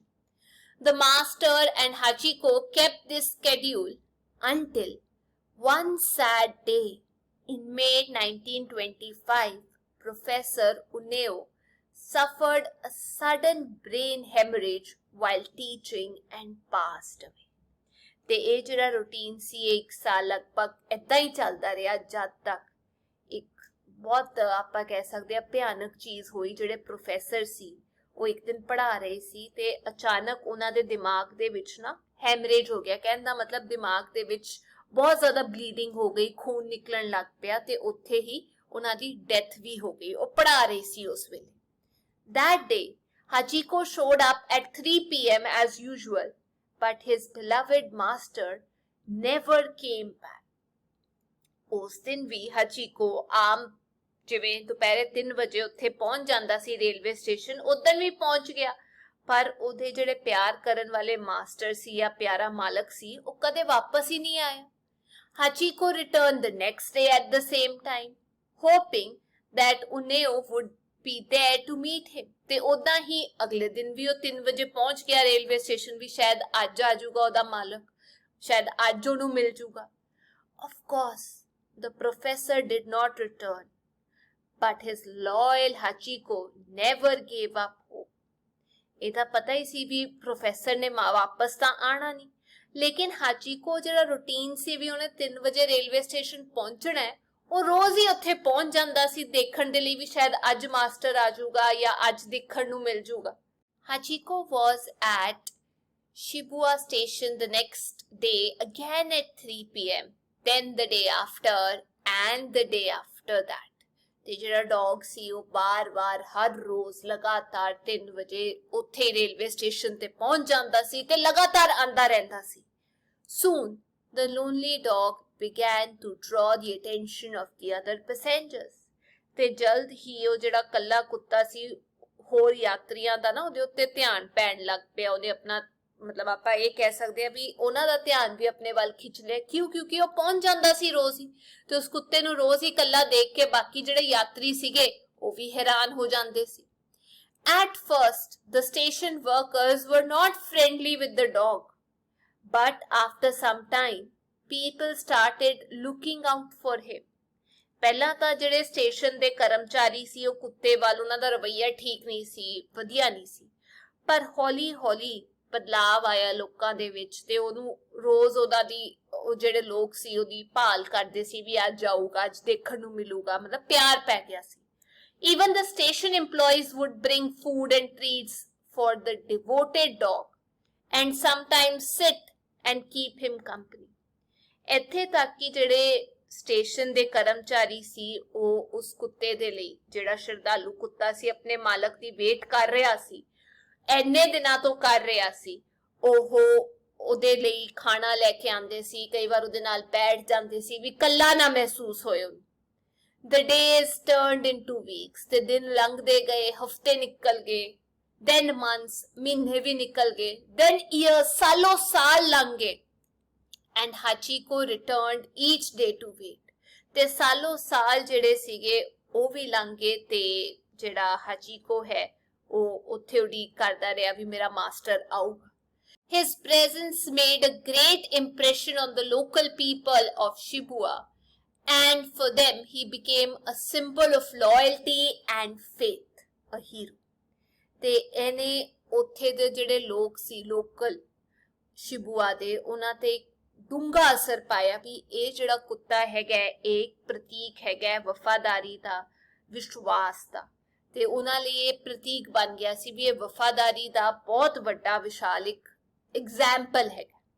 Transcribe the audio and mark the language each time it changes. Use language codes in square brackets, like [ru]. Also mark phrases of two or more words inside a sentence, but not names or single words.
[en] The master and Hachiko kept this schedule until one sad day in May 1925, Professor Uneo suffered a sudden brain hemorrhage while teaching and passed away। [pa] ਤੇ ਇਹ ਜਿਹੜਾ ਰੂਟੀਨ ਸੀ 1 ਸਾਲ ਲਗਭਗ ਏਦਾਂ ਹੀ ਚੱਲਦਾ ਰਿਹਾ ਜਦ ਤੱਕ ਇੱਕ ਬਹੁਤ ਆਪਾਂ ਕਹਿ ਸਕਦੇ ਆ ਭਿਆਨਕ ਚੀਜ਼ ਹੋਈ। ਜਿਹੜੇ ਪ੍ਰੋਫੈਸਰ ਸੀ ਉਹ ਇੱਕ ਦਿਨ ਪੜ੍ਹਾ ਰਹੇ ਸੀ ਤੇ ਅਚਾਨਕ ਉਹਨਾਂ ਦੇ ਦਿਮਾਗ ਦੇ ਵਿੱਚ ਨਾ ਹੈਮਰੇਜ ਹੋ ਗਿਆ। ਕਹਿਣ ਦਾ ਮਤਲਬ ਦਿਮਾਗ ਦੇ ਵਿੱਚ ਬਹੁਤ ਜ਼ਿਆਦਾ ਬਲੀਡਿੰਗ ਹੋ ਗਈ, ਖੂਨ ਨਿਕਲਨ ਲੱਗ ਪਿਆ ਤੇ ਉੱਥੇ ਹੀ ਉਨ੍ਹਾਂ ਦੀ ਡੈਥ ਭੀ ਹੋ ਗਈ। ਉਹ ਪੜਾ ਰਹੀ ਸੀ ਉਸ ਵੇਲੇ। [en] That day, Hachiko showed up at 3 p.m. as usual, but his beloved master never came back. [pa] ਉਸ ਦਿਨ ਵੀ Hachiko ਆਮ ਜਿਵੇਂ ਦੁਪਹਿਰੇ 3 ਵਜੇ ਉੱਥੇ ਪਹੁੰਚ ਜਾਂਦਾ ਸੀ ਰੇਲਵੇ ਸਟੇਸ਼ਨ, ਉਦੋਂ ਵੀ ਪਹੁੰਚ ਗਿਆ, ਪਰ ਉਹਦੇ ਜਿਹੜੇ ਪਿਆਰ ਕਰਨ ਵਾਲੇ ਮਾਸਟਰ ਸੀ ਜਾਂ ਪਿਆਰਾ ਮਾਲਕ ਸੀ, ਉਹ ਕਦੇ ਵਾਪਸ ਹੀ ਨਹੀਂ ਆਇਆ। [en] Hachiko returned the next day at the same time, hoping that Uneo would be there to meet him. [pa] ਤੇ ਉਦਾਂ ਹੀ ਅਗਲੇ ਦਿਨ ਵੀ ਉਹ 3 ਵਜੇ ਪਹੁੰਚ ਗਿਆ ਰੇਲਵੇ ਸਟੇਸ਼ਨ, ਵੀ ਸ਼ਾਇਦ ਅੱਜ ਆ ਜਾਊਗਾ ਉਹਦਾ ਮਾਲਕ, ਸ਼ਾਇਦ ਅੱਜ ਉਹਨੂੰ ਮਿਲ ਜਾਊਗਾ। [en] Of course, the professor did not return, but his loyal Hachiko never gave up hope. [pa] ਇਹਦਾ ਪਤਾ ਹੀ ਸੀ ਵੀ ਪ੍ਰੋਫੈਸਰ ਨੇ ਵਾਪਸ ਤਾਂ ਆਣਾ ਨਹੀਂ, ਲੇਕਿਨ Hachiko ਜਿਹੜਾ ਰੂਟੀਨ ਸੀ ਵੀ ਉਹਨੇ 3 ਵਜੇ ਰੇਲਵੇ ਸਟੇਸ਼ਨ ਪਹੁੰਚਣਾ ਹੈ, ਉਹ ਰੋਜ਼ ਹੀ ਉੱਥੇ ਪਹੁੰਚ ਜਾਂਦਾ ਸੀ ਦੇਖਣ ਦੇ ਲਈ ਵੀ ਸ਼ਾਇਦ ਅੱਜ ਮਾਸਟਰ ਆ ਜਾਊਗਾ ਜਾਂ ਅੱਜ ਦੇਖਣ ਨੂੰ ਮਿਲ ਜਾਊਗਾ। [en] Hachiko was at Shibuya station the next day again at 3 p.m. then the day after and the day after that. [pa] ਤੇ ਜਿਹੜਾ ਡੌਗ ਸੀ ਉਹ ਬਾਰ-ਬਾਰ ਹਰ ਰੋਜ਼ ਲਗਾਤਾਰ 3 ਵਜੇ ਉੱਥੇ ਰੇਲਵੇ ਸਟੇਸ਼ਨ ਤੇ ਪਹੁੰਚ ਜਾਂਦਾ ਸੀ ਤੇ ਲਗਾਤਾਰ ਆਂਦਾ ਰਹਿੰਦਾ ਸੀ। [en] Soon the lonely dog began to draw the attention of the other passengers. [pa] ਤੇ ਜਲਦ ਹੀ ਉਹ ਜਿਹੜਾ ਕੱਲਾ ਕੁੱਤਾ ਸੀ ਹੋਰ ਯਾਤਰੀਆਂ ਦਾ ਨਾ ਉਹਦੇ ਉੱਤੇ ਧਿਆਨ ਪੈਣ ਲੱਗ ਪਿਆ। ਉਹਨੇ ਆਪਣਾ ਮਤਲਬ ਆਪਾਂ ਇਹ ਕਹਿ ਸਕਦੇ ਆ ਵੀ ਉਹਨਾਂ ਦਾ ਧਿਆਨ ਵੀ ਆਪਣੇ ਵੱਲ ਖਿੱਚ ਲਿਆ। ਕਿਉਂਕਿ ਉਹ ਪਹੁੰਚ ਜਾਂਦਾ ਸੀ ਰੋਜ਼ ਹੀ, ਤੇ ਉਸ ਕੁੱਤੇ ਨੂੰ ਰੋਜ਼ ਹੀ ਕੱਲਾ ਦੇਖ ਕੇ ਬਾਕੀ ਜਿਹੜੇ ਯਾਤਰੀ ਸੀਗੇ ਉਹ ਵੀ ਹੈਰਾਨ ਹੋ ਜਾਂਦੇ ਸੀ। [en] At first, the station workers were not friendly with the dog, but after some time, people started looking out for him. [pa] ਪਹਿਲਾਂ ਤਾਂ ਜਿਹੜੇ ਸਟੇਸ਼ਨ ਦੇ ਕਰਮਚਾਰੀ ਸੀ ਉਹ ਕੁੱਤੇ ਵੱਲ ਉਹਨਾਂ ਦਾ ਰਵੱਈਆ ਠੀਕ ਨਹੀਂ ਸੀ, ਵਧੀਆ ਨਹੀਂ ਸੀ, ਪਰ ਹੌਲੀ-ਹੌਲੀ ਬਦਲਾਵ ਆਇਆ ਲੋਕਾਂ ਦੇ ਵਿੱਚ ਤੇ ਉਹਨੂੰ ਰੋਜ਼ ਉਹਦਾ ਦੀ ਉਹ ਜਿਹੜੇ ਲੋਕ ਸੀ ਉਹਦੀ ਭਾਲ ਕਰਦੇ ਸੀ ਵੀ ਅੱਜ ਆਊਗਾ, ਅੱਜ ਦੇਖਣ ਨੂੰ ਮਿਲੂਗਾ, ਮਤਲਬ ਪਿਆਰ ਪੈ ਗਿਆ ਸੀ। [en] Even the station employees would bring food and treats for the devoted dog and sometimes sit and keep him company. [pa] ਇੱਥੇ ਤੱਕ ਕਿ ਜਿਹੜੇ ਸਟੇਸ਼ਨ ਦੇ ਕਰਮਚਾਰੀ ਸੀ ਉਹ ਉਸ ਕੁੱਤੇ ਦੇ ਲਈ, ਜਿਹੜਾ ਸ਼ਰਧਾਲੂ ਕੁੱਤਾ ਸੀ ਆਪਣੇ ਮਾਲਕ ਦੀ ਵੇਟ ਕਰ ਰਿਹਾ ਸੀ, ਇੰਨੇ ਦਿਨਾਂ ਤੋਂ ਕਰ ਰਿਹਾ ਸੀ, ਉਹ ਉਹਦੇ ਲਈ ਖਾਣਾ ਲੈ ਕੇ ਆਉਂਦੇ ਸੀ, ਕਈ ਵਾਰ ਉਹਦੇ ਨਾਲ ਬੈਠ ਜਾਂਦੇ ਸੀ ਵੀ ਕੱਲਾ ਨਾ ਮਹਿਸੂਸ ਹੋਏ ਉਹਨੂੰ। [en] The days turned into weeks, [pa] ਤੇ ਦਿਨ ਲੰਘਦੇ ਗਏ, ਹਫ਼ਤੇ ਨਿਕਲ ਗਏ, [en] then months, [pa] ਮਹੀਨੇ ਵੀ ਨਿਕਲ ਗਏ, [en] then years, [pa] ਸਾਲੋਂ ਸਾਲ ਲੰਘ ਗਏ, [en] and Hachiko returned each day to wait. [pa] ਤੇ ਸਾਲੋਂ ਸਾਲ ਜਿਹੜੇ ਸੀਗੇ ਉਹ ਵੀ ਲੰਘ ਗਏ ਤੇ ਜਿਹੜਾ Hachiko ਹੈ ਉਹ ਉੱਥੇ ਉਡੀਕ ਕਰਦਾ ਰਿਹਾ ਵੀ ਮੇਰਾ ਮਾਸਟਰ ਆਊਗਾ। [en] His presence made a great impression on the local people of Shibuya, and for them he became a symbol of loyalty and faith, a hero. [pa] ਤੇ ਇਹਨੇ ਉੱਥੇ ਦੇ ਜਿਹੜੇ ਲੋਕ ਸੀ ਲੋਕਲ ਸ਼ਿਬੂਆ ਦੇ, ਉਹਨਾਂ ਤੇ ਡੂੰਘਾ ਅਸਰ ਪਾਇਆ ਵੀ ਇਹ ਜਿਹੜਾ ਕੁੱਤਾ ਹੈਗਾ ਇਹ ਪ੍ਰਤੀਕ ਹੈਗਾ ਵਫਾਦਾਰੀ ਦਾ, ਵਿਸ਼ਵਾਸ ਦਾ, ਤੇ ਉਹਨਾਂ ਲਈ ਇਹ ਪ੍ਰਤੀਕ ਬਣ ਗਿਆ ਸੀ ਵੀ ਇਹ ਵਫਾਦਾਰੀ ਦਾ ਬਹੁਤ ਵੱਡਾ ਵਿਸ਼ਾਲਿਕ ਐਗਜ਼ਾਮਪਲ ਹੈਗਾ।